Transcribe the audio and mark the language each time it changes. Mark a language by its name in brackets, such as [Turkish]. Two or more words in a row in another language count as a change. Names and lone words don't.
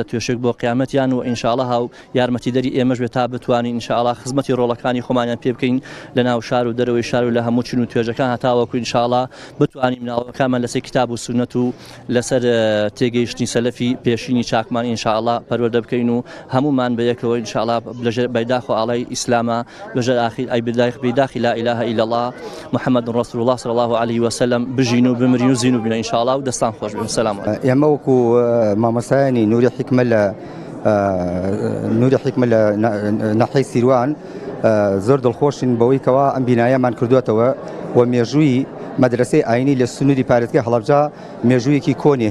[Central Kurdish] توێشک بۆ قیامەتیان و ئینشاءالله هاو یارمەتیدەری ئێمەش بێت تا بتوانین ئینشاءالله خزمەتی ڕۆڵەکانی خۆمانیان پێ بکەین لە ناو شار و دەرەوەی شار و لە هەموو چون و توێژەکان هەتاوەکو ئینشاءالله بتوانین ناوەکانمان لەسەر کتاب و سونەت و لەسەر تێگەیشتنی سەلەفی پێشینی چاکمان ئینشاءالله پەروەردە بکەین و هەمومان بەیەکەوە ئینشاءالله بەیداخ و ئاڵای ئیسلامە بەژێر ئاخیر ئای بەیداخی [Arabic] لا إله إلا الله محمد رسول الله صلى الله عليه وسلم [Central Kurdish] بژین و بمرین و زین و بینە ئینشاءالله و دەستان خۆش بێن. [Arabic] سەلام عەلەیکم. [Central Kurdish] ئێمە وەکو مامۆستایانی نوری حیکمە لە ناحیەی سیروان زۆر دڵخۆشین بەوەی کەوا ئەم بینایەمان کردوێتەوە و مێژووی مەدرسەی ئاینی لە سنووری پارێزگای هەڵەبجە مێژوویەکی کۆنی